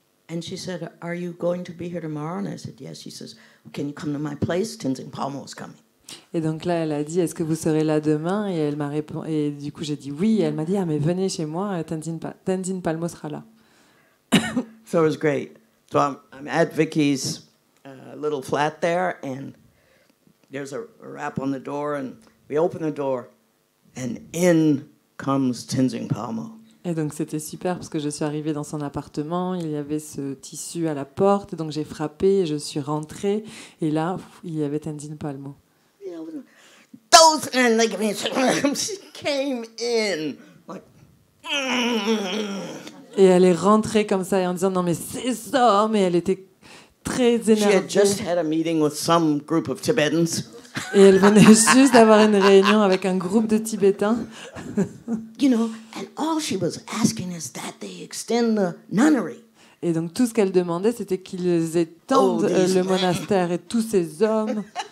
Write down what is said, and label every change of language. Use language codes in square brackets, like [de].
[en] And she said, "Are you going to be here tomorrow?" And I said, "Yes." She says, "Can you come to my place? Tenzin Palmo is coming." [fr] Et donc là, elle a dit, est-ce que vous serez là demain? Et elle m'a répondu, et du coup j'ai dit oui. Et elle m'a dit, mais venez chez moi, Tenzin Palmo sera là. [en] So it was great. So I'm at Vicky's little flat there, and there's a rap on the door, and we open the door, and in comes Tenzin Palmo. [fr] Et donc c'était super parce que je suis arrivée dans son appartement, il y avait ce tissu à la porte, donc j'ai frappé, et je suis rentrée, et là, il y avait Tenzin Palmo. [en] Those, and like, she came in like. [fr] Et elle est rentrée comme ça, et en disant non mais c'est ça, mais elle était très [en] She had [fr] énervée. [en] just had a meeting with some group of Tibetans. [fr] Et elle venait juste d'avoir une réunion avec un groupe de Tibétains. [en] You know, and all she was asking is that they extend the nunnery. [fr] Et donc tout ce qu'elle demandait, c'était qu'ils étendent le monastère, et tous ces hommes.